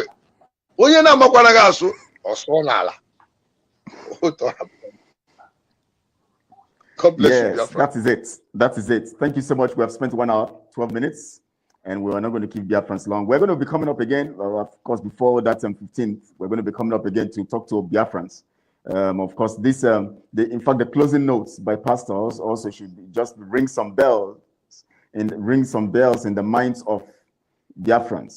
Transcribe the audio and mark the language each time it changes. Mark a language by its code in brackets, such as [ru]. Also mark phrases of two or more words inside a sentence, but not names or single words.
[ig] Onye na-amakwana gị asụ ọ sụọ n'ala. [en] God bless you. That is it. Thank you so much. We have spent 1 hour, 12 minutes. and we're not going to keep Biafrans long. We're going to be coming up again, of course, before that 15th. We're going to be coming up again to talk to Biafrans. Of course, this in fact, the closing notes by pastors also should just ring some bells in the minds of Biafrans.